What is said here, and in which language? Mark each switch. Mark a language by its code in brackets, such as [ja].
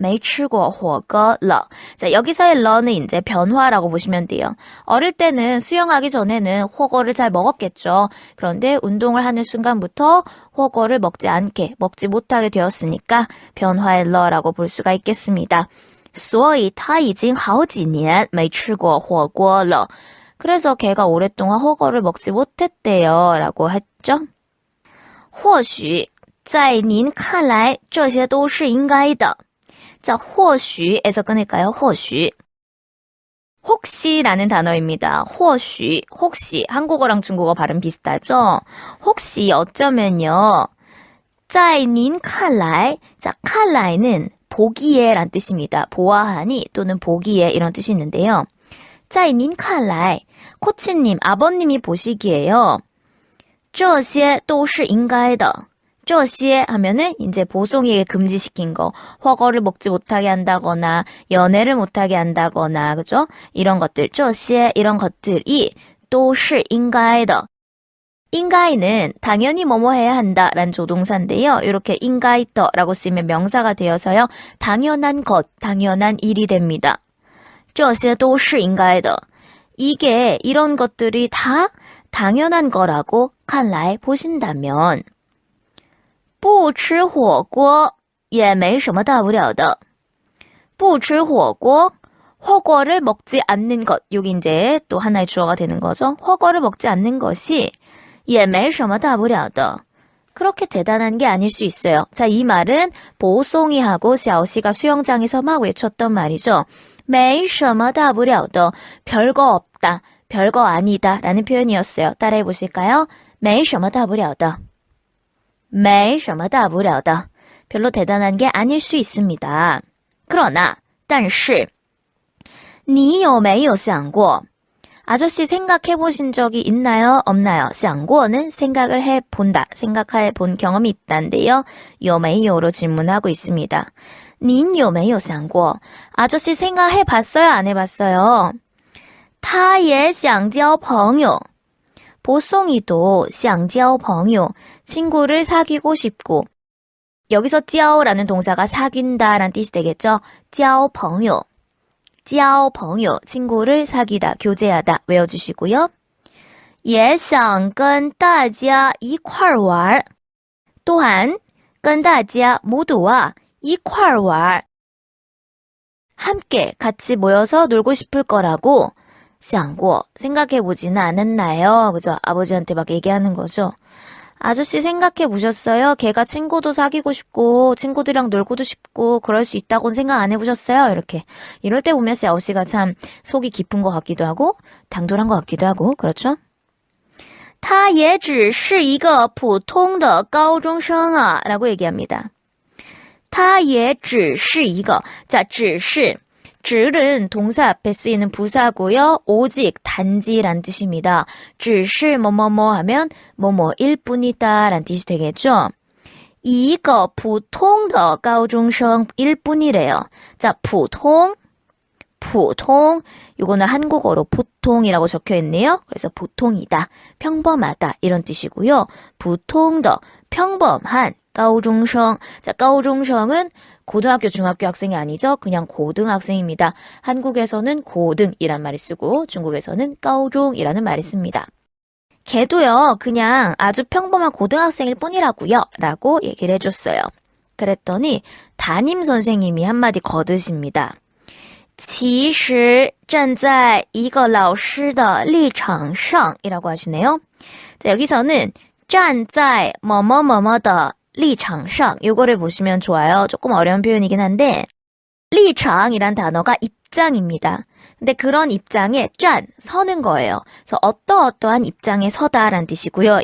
[zh] 没吃过火锅了 [ko] 자, 여기서의 러는 이제 변화라고 보시면 돼요. 어릴 때는 수영하기 전에는 火锅를 잘 먹었겠죠. 그런데 운동을 하는 순간부터 火锅를 먹지 못하게 되었으니까 변화의 러라고 볼 수가 있겠습니다. [zh] 所以他已经好几年没吃过火锅了 [ko] 그래서 걔가 오랫동안 허거를 먹지 못했대요. 라고 했죠. [zh] 或许在您看来这些都是应该的 [ko] 자, 或许에서 끊을까요? 或许 혹시라는 단어입니다. 或许 혹시 한국어랑 중국어 발음 비슷하죠? 혹시 어쩌면요. 在您看来 자, 看来는 보기에 란 뜻입니다. 보아하니 또는 보기에 이런 뜻이 있는데요. 在您看来 코치님, 아버님이 보시기에요. [zh] 这些都是应该的 [ko] 这些하면은 이제 보송이에 금지시킨 거, 허거를 먹지 못하게 한다거나 연애를 못하게 한다거나 그죠? 이런 것들, 这些 이런 것들이 [zh] 都是应该的 [ko] 인가이는 당연히 뭐뭐 해야 한다라는 조동사인데요. 이렇게 인가이더라고 쓰면 명사가 되어서요. 당연한 것, 당연한 일이 됩니다. [zh] 这些都是应该的 [ko] 이게 이런 것들이 다 당연한 거라고 看来 보신다면 [zh] 不吃火锅也没什么大不了的 [ko] 不吃火锅, 허거를 먹지 않는 것. 여기 이제 또 하나의 주어가 되는 거죠. 허거를 먹지 않는 것이 [zh] 也没什么大不了的. [ko] 그렇게 대단한 게 아닐 수 있어요. 자, 이 말은 보송이하고 샤오씨가 수영장에서 막 외쳤던 말이죠. [zh] 没什么大不了的. [ko] 별거 없다, 별거 아니다 라는 표현이었어요. 따라해 보실까요? [zh] 没什么大不了的. [ko] 没什么大不了的. 별로 대단한 게 아닐 수 있습니다. [zh] 그러나, 但是你有没有想过? [ko] 아저씨 생각해 보신 적이 있나요? 없나요? 想过는 생각을 해본다, 생각해 본 경험이 있다인데요. 有没有로 질문하고 있습니다. [zh] 您有没有想过? [ko] 아저씨 생각해 봤어요? 안 해봤어요? [zh] 他也想交朋友. [ko] 보송이도 [zh] 想交朋友, [ko] 친구를 사귀고 싶고. 여기서 交라는 동사가 사귄다라는 뜻이 되겠죠? [zh] 交朋友. [ko] 交朋友, 친구를 사귀다, 교제하다 외워주시고요. [zh] 也想跟大家一块玩. [ko] 또한 跟大家 모두와 一块玩. 함께 같이 모여서 놀고 싶을 거라고 想过, 생각해보지는 않았나요? 그죠? 아버지한테 막 얘기하는 거죠. 아저씨 생각해 보셨어요? 걔가 친구도 사귀고 싶고 친구들이랑 놀고도 싶고 그럴 수 있다고는 생각 안 해보셨어요? 이렇게. 이럴 때 보면 샤오씨가 참 속이 깊은 것 같기도 하고 당돌한 것 같기도 하고 그렇죠? [zh] 他也只是一个普通的高中生啊 [ko] 라고 얘기합니다. [zh] 他也只是一个.자, 只是. [ko] 只은 동사 앞에 쓰이는 부사고요. 오직, 단지란 뜻입니다. 只是뭐뭐뭐 하면 뭐뭐일 뿐이다 란 뜻이 되겠죠. [zh] 一个普通的高中生 [ko] 일 뿐이래요. [zh] 자, 普通, 普通. [ko] 요거는 한국어로 보통이라고 적혀 있네요. 그래서 보통이다, 평범하다 이런 뜻이고요. [zh] 普通的, 평범한, 高中生. [ko] 자, 高中生은 고등학교, 중학교 학생이 아니죠. 그냥 고등학생입니다. 한국에서는 고등이란 말을 쓰고 중국에서는 가오종이라는 말을 씁니다. 걔도요. 그냥 아주 평범한 고등학생일 뿐이라고요. 라고 얘기를 해줬어요. 그랬더니 담임 선생님이 한마디 거드십니다. [zh] 其实站在一个老师的立场上 [ko] 이라고 하시네요. 자, 여기서는 站在뭐뭐뭐뭐的立场上, 요거를 보시면 좋아요. 조금 어려운 표현이긴 한데 立场이란 단어가 입장입니다. 근데 그런 입장에 站, 서는 거예요. 그래서 어떠어떠한 입장에 서다라는 뜻이고요.